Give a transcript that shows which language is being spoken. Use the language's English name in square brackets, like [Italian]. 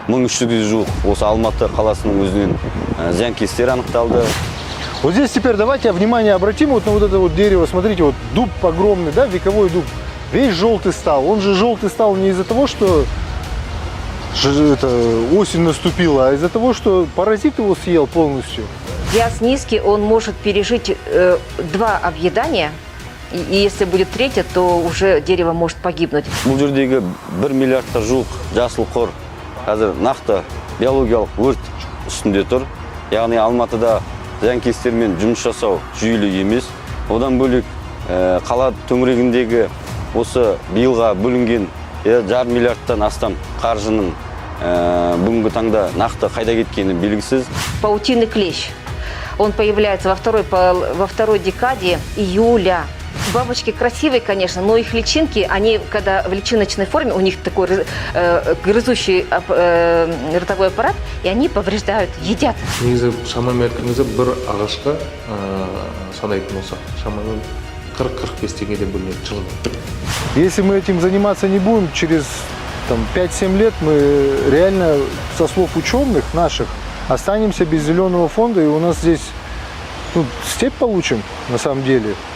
[Kazakh] 1300-ге жуық осы Алматы қаласының өзінен зиянкестер анықталды. [Russian] Вот здесь теперь давайте внимание обратим вот на вот это вот дерево. Смотрите, вот дуб огромный, да, вековой дуб. Весь желтый стал. Он же желтый стал не из-за того, что осень наступила, а из-за того, что паразит его съел полностью. Вяз низкий, он может пережить 2 объедания. И если будет 3, то уже дерево может погибнуть. [Kazakh] Бұл жердегі 1 миллиардқа жуық жасыл қор қазір нақты биологиялық өрт үстінде тұр. Яғни Алматыда зиянкестермен жұмыс жасау жүйелі емес. Одан бөлек қала төңірегіндегі осы биылға бөлінген 1,5 миллиардтан астам қаржының бүгінгі таңда нақты қайда кеткені белгісіз. [Russian] Паутинный клещ. Он появляется во второй декаде июля. Бабочки красивые, конечно, но их личинки, они, когда в личиночной форме, у них такой грызущий ротовой аппарат, и они повреждают, едят. [Kazakh] Негізі шамамен айтканыңызда бір ағашқа санайтын болсақ, шамамен 40-45 теңгеден бөлінеді жылына. [Russian] Если мы этим заниматься не будем, через 5-7 лет мы реально, со слов ученых наших, останемся без зеленого фонда, и у нас здесь степь получим на самом деле.